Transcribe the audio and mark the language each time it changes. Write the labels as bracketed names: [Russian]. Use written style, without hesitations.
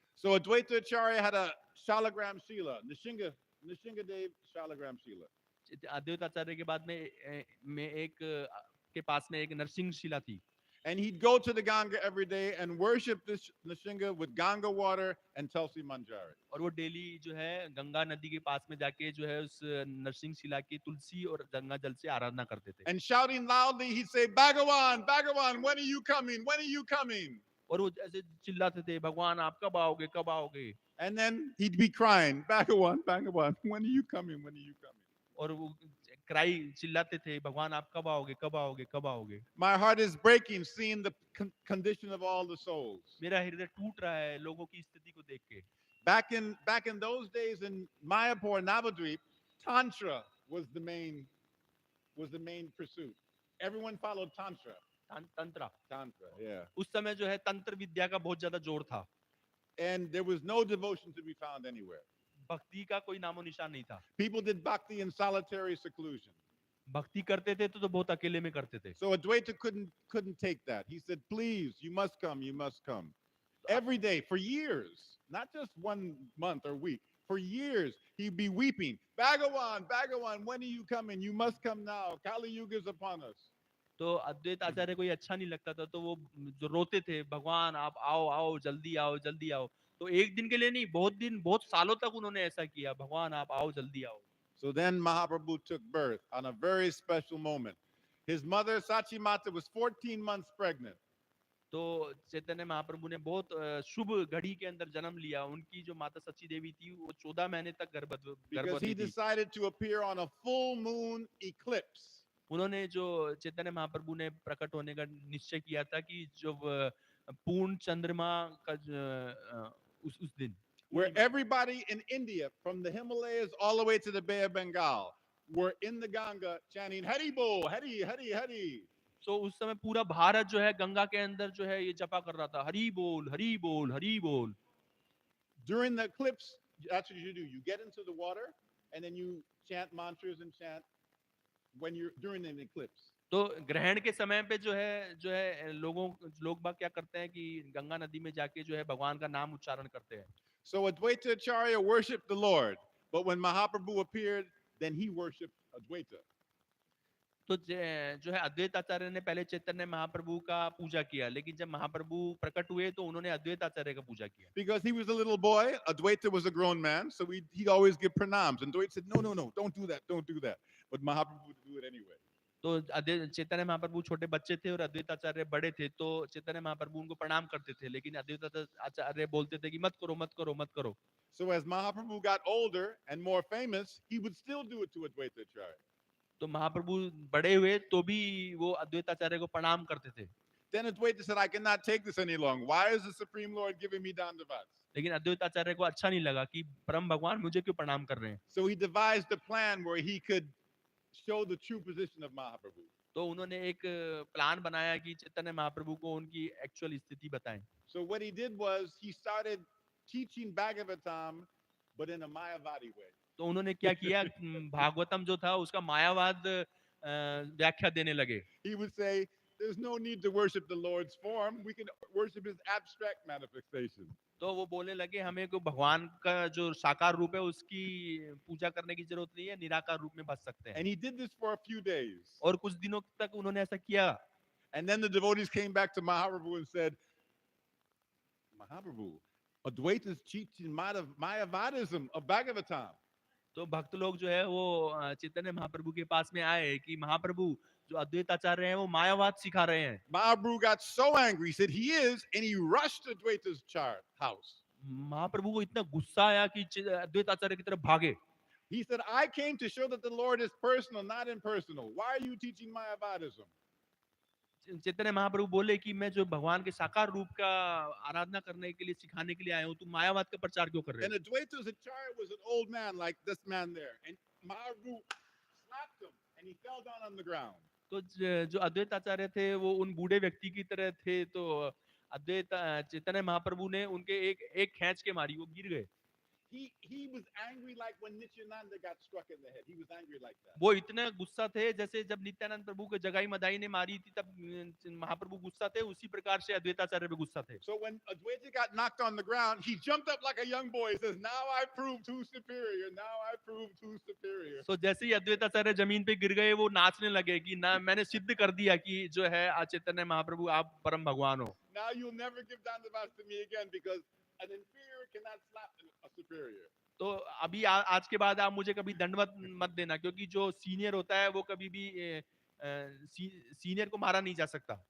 [English] So Advaita Acharya had a Shalagram Shila, Nishinga Dev Shalagram Shila. [Hindi] Advaitacharya के बाद में एक के पास में एक नरसिंह शिला थी. [English] And he'd go to the Ganga every day and worship this Nishinga with Ganga water and Tulsi Manjari. [Hindi] और वो डेली जो है गंगा नदी के पास में जाके जो है उस नरसिंह शिला की तुलसी और गंगा जल से आराधना करते थे [English] And shouting loudly, he'd say, Bhagawan, Bhagawan, when are you coming? When are you coming? [Hindi] और वो ऐसे चिल्लाते थे भगवान आप कब आओगे कब आओगे [English] And then he'd be crying, Bhagawan, Bhagawan, when are you coming? When are you coming? [Hindi] और वो क्राई चिल्लाते थे भगवान आप कब आओगे कब आओगे कब आओगे [English] My heart is breaking seeing the condition of all the souls. [Hindi] मेरा हृदय टूट रहा है लोगों की स्थिति को देख के [English] Back in those days in Mayapur, Navadvip, Tantra was the main pursuit. Everyone followed Tantra. [Hindi] तंत्र [English] Tantra, yeah. [Hindi] उस समय जो है तंत्र विद्या का बहुत ज्यादा जोर था [English] And there was no devotion to be found anywhere. [Hindi] भक्ति का कोई नामो निशान नहीं था [English] People did bhakti in solitary seclusion. [Hindi] भक्ति करते थे तो बहुत अकेले में करते थे [English] So Advaita couldn't take that. He said, please, you must come, you must come. Every day for years, not just 1 month or week, for years, he'd be weeping. Bhagawan, Bhagawan, when are you coming? You must come now. Kali Yuga is upon us. [Hindi] तो अद्वैत आचार्य को ये अच्छा नहीं लगता था तो वो जो रोते थे भगवान आप आओ आओ जल्दी आओ तो एक दिन के लिए नहीं बहुत सालों तक उन्होंने ऐसा किया भगवान आप आओ जल्दी आओ [English] So then Mahaprabhu took birth on a very special moment. His mother, Sachi Mata, was 14 months pregnant. [Hindi] तो चैतन्य महाप्रभु ने बहुत शुभ घड़ी के अंदर जन्म लिया उनकी जो माता सची देवी थी वो 14 महीने तक [English] Because [Hindi] गर्भवती [English] he [Hindi] थी [English] decided to appear on a full moon eclipse. [Hindi] उन्होंने जो चैतन्य महाप्रभु ने प्रकट होने का निश्चय किया था कि जो पूर्ण चंद्रमा का उस दिन [English] Where everybody in India, from the Himalayas all the way to the Bay of Bengal, were in the Ganga chanting Hari Bol, Hari, Hari, Hari. [Hindi] तो उस समय पूरा भारत जो है गंगा के अंदर जो है ये जपा कर रहा था हरि बोल हरि बोल हरि बोल [English] During the eclipse, that's what you do. You get into the water and then you chant mantras and chant when you're during an eclipse. [Hindi] तो ग्रहण के समय पे जो है लोग बाग क्या करते हैं कि गंगा नदी में जाके जो है भगवान का नाम उच्चारण करते हैं [English] So Advaita Acharya worshipped the Lord, but when Mahaprabhu appeared, then he worshipped Advaita. [Hindi] तो जो है अद्वैत आचार्य ने पहले चैतन्य महाप्रभु का पूजा किया लेकिन जब महाप्रभु प्रकट हुए तो उन्होंने अद्वैत आचार्य का पूजा किया [English] Because he was a little boy, Advaita was a grown man, so he'd always give pranams. And Advaita said, no, don't do that. But Mahaprabhu would do it anyway. [Hindi] तो चैतन्य महाप्रभु छोटे बच्चे थे और अद्वैत आचार्य बड़े थे तो चैतन्य महाप्रभु उनको प्रणाम करते थे लेकिन अद्वैत आचार्य बोलते थे कि मत करो [English] So as Mahaprabhu got older and more famous, he would still do it to Advaita Acharya. [Hindi] तो महाप्रभु बड़े हुए तो भी वो अद्वैत आचार्य को प्रणाम करते थे [English] Then Advaita said, I cannot take this any longer. Why is the Supreme Lord giving me dandavats? [Hindi] लेकिन अद्वैत आचार्य को अच्छा नहीं लगा कि परम भगवान मुझे क्यों प्रणाम कर रहे हैं [English] So he devised a plan where he could show the true position of Mahaprabhu. [Hindi] तो उन्होंने एक प्लान बनाया कि चैतन्य महाप्रभु को उनकी एक्चुअल स्थिति बताएं [English] So what he did was he started teaching Bhagavatam, but in a Mayavadi way. [Hindi] तो उन्होंने क्या किया भागवतम जो था उसका मायावाद व्याख्या देने लगे [English] He would say, there's no need to worship the Lord's form. We can worship his abstract manifestation. [Hindi] तो वो बोलने लगे हमें को भगवान का जो साकार रूप है उसकी पूजा करने की जरूरत नहीं है निराकार रूप में बच सकते हैं [English] And he did this for a few days. [Hindi] और कुछ दिनों तक उन्होंने ऐसा किया [English] And then the devotees came back to Mahaprabhu and said, Mahaprabhu, Advaita is teaching Mayavadism of Bhagavatam. [Hindi] तो भक्त लोग जो है वो चैतन्य महाप्रभु के पास में आए कि महाप्रभु जो अद्वैत आचार्य हैं वो मायावाद सिखा रहे हैं [English] Mahaprabhu got so angry. He said, he is, and he rushed to Advaita's house. [Hindi] महाप्रभु को इतना गुस्सा आया कि अद्वैत आचार्य की तरफ भागे [English] He said, I came to show that the Lord is personal, not impersonal. Why are you teaching Mayavadism? [Hindi] Chaitanya Mahaprabhu बोले कि मैं जो भगवान के साकार रूप का आराधना करने के लिए सिखाने के लिए आया हूँ तुम मायावाद का प्रचार क्यों कर रहे [English] And Advaita's acharya was an old man like this man there. And Mahaprabhu slapped him and he fell down on the ground. [Hindi] तो जो अद्वैत आचार्य थे वो उन बूढ़े व्यक्ति की तरह थे तो अद्वैत चैतन्य महाप्रभु ने उनके एक खींच के मारी वो गिर गए [English] he was angry like when Nityananda got struck in the head. He was angry like that. [Hindi] वो इतने गुस्सा थे जैसे जब नित्यानंद प्रभु को जगाई मदाई ने मारी थी तब महाप्रभु गुस्सा थे, उसी प्रकार से अद्वैताचार्य भी गुस्सा थे. [English] So when Advaita got knocked on the ground, he jumped up like a young boy. He says, "Now I proved who's superior. Now I proved who's superior." [Hindi] तो जैसे ही अद्वैताचार्य जमीन पे गिर गए वो नाचने लगे कि ना मैंने सिद्ध कर दिया कि जो है चैतन्य महाप्रभु आप परम भगवान हो. [English] Now you'll never give Dandavas to me again because an inferior cannot slap a superior. [Hindi] तो अभी आज के बाद आप मुझे कभी दंडवत मत देना, क्योंकि जो सीनियर होता है वो कभी भी सीनियर को मारा नहीं जा सकता.